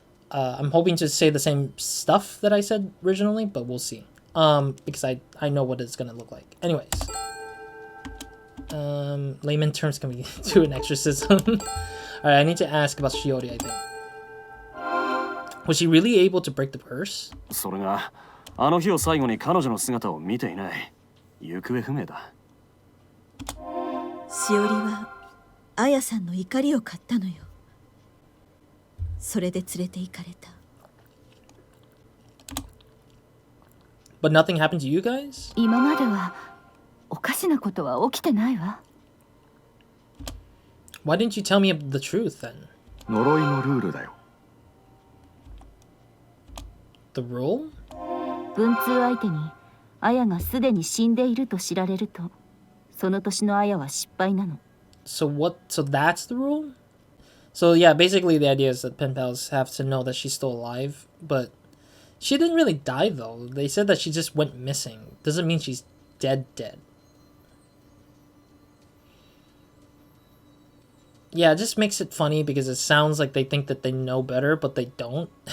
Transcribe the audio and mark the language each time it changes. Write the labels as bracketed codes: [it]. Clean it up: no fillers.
[en] I'm hoping to say the same stuff that I said originally, but we'll see. Because I know what it's gonna look like. Anyways. Layman terms can we do an exorcism? Alright, I need to ask about Shiori, I think. Was she really able to break the curse? [ja] それがあの日を最後に彼女の姿を見ていない。行方不明だ。しおりはあやさんの怒りを買ったのよ。それで連れて行かれた。 [en] But nothing happened to you guys? [ja] 今まではおかしなことは起きてないわ。 [en] Why didn't you tell me the truth then? [ja] 呪いのルールだよ。 [en] The rule? [ja] 文通相手にアヤがすでに死んでいると知られると、その年のアヤは失敗なの。 [en] So that's the rule? So yeah, basically the idea is that pen pals have to know that she's still alive, but she didn't really die though. They said that she just went missing. Doesn't mean she's dead. Yeah, it just makes it funny because it sounds like they think that they know better, but they don't.